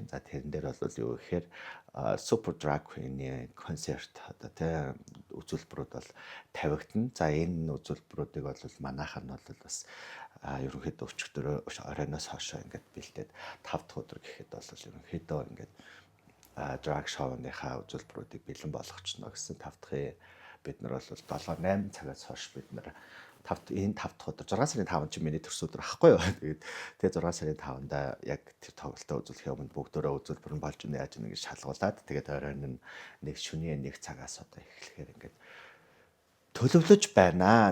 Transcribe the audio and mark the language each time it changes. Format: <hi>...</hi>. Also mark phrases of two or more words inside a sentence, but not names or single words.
<mn>За тэрэн дээр бол юу гэхээр Super Drag Queen-ийн концерт одоо тэ үзүүлбэрүүд бол тавигдана. За энэ үзүүлбэрүүдийг бол манайхан нь бол бас ерөнхийдөө өчигдөр оройноос хойш ингээд бэлдээд 5 дахь өдөр гэхэд бол ерөнхийдөө ингээд</mn> <en>drag show-</en> <mn>ныхаа үзүүлбэрүүдийг бэлэн болгочихно гэсэн 5 дахь бид нар бол 7-8 цагаас хойш бид нар энэ 5 дахь өдөр 6 сарын 5 чинь миний төрс өдөр ахгүй юу. Тэгээд тэгээ 6 сарын 5-нд яг тэр тоглолтоо үзүүлэхийн өмнө бүгдөө үзүүлбэр нь болж яаж ингэж шалгуулад тэгээд оройн нь нэг шөнийн 1 цагаас одоо эхлэхээр ингээд төлөвлөж байна.</mn>